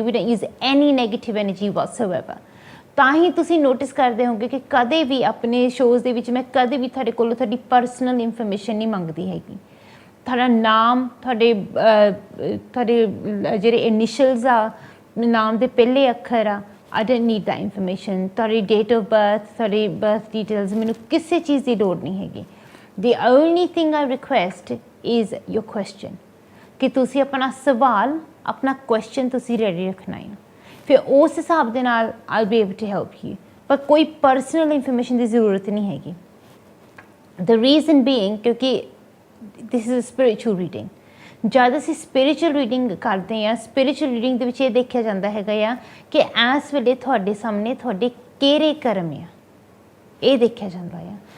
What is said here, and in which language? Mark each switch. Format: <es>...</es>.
<en>We don't use any negative energy whatsoever.</en> <pa>ਤਾਂ ਹੀ ਤੁਸੀਂ notice ਕਰਦੇ ਹੋਗੇ ਕਿ ਕਦੇ ਵੀ ਆਪਣੇ ਸ਼ੋਅਜ਼ ਦੇ ਵਿੱਚ ਮੈਂ ਕਦੇ ਵੀ ਤੁਹਾਡੇ ਕੋਲੋਂ ਤੁਹਾਡੀ ਪਰਸਨਲ ਇਨਫੋਰਮੇਸ਼ਨ ਨਹੀਂ ਮੰਗਦੀ ਹੈਗੀ। ਤੁਹਾਡਾ ਨਾਮ, ਤੁਹਾਡੇ ਜਿਹੜੇ ਇਨੀਸ਼ੀਅਲਸ ਆ, ਨਾਮ ਦੇ ਪਹਿਲੇ ਅੱਖਰ ਆ,</pa> <en>I don't need that information।</en> <pa>ਤੁਹਾਡੀ ਡੇਟ ਆਫ ਬਰਥ, ਤੁਹਾਡੀ ਬਰਥ ਡਿਟੇਲਸ, ਮੈਨੂੰ ਕਿਸੇ ਚੀਜ਼ ਦੀ ਲੋੜ ਨਹੀਂ ਹੈਗੀ।</pa> <en>The only thing I request is your question।</en> <pa>ਕਿ ਤੁਸੀਂ ਆਪਣਾ ਸਵਾਲ, ਆਪਣਾ ਕੁਐਸਚਨ ਤੁਸੀਂ ਰੈਡੀ ਰੱਖਣਾ ਹੈ। ਫਿਰ ਉਸ ਹਿਸਾਬ ਦੇ ਨਾਲ</pa> <en>I'll be able to help you।</en> <pa>ਪਰ ਕੋਈ ਪਰਸਨਲ ਇਨਫੋਰਮੇਸ਼ਨ ਦੀ ਜ਼ਰੂਰਤ ਨਹੀਂ ਹੈਗੀ।</pa> <en>The reason being ਕਿਉਂਕਿ this is spiritual reading.</en> <pa>ਜਦ ਅਸੀਂ ਸਪਿਰਿਚੁਅਲ ਰੀਡਿੰਗ ਕਰਦੇ ਹਾਂ, ਸਪਿਰਿਚੁਅਲ ਰੀਡਿੰਗ ਦੇ ਵਿੱਚ ਇਹ ਦੇਖਿਆ ਜਾਂਦਾ ਹੈਗਾ ਆ ਕਿ ਇਸ ਵੇਲੇ ਤੁਹਾਡੇ ਸਾਹਮਣੇ ਤੁਹਾਡੇ ਕਿਹੜੇ ਕਰਮ ਆ, ਇਹ ਦੇਖਿਆ ਜਾਂਦਾ ਆ।</pa>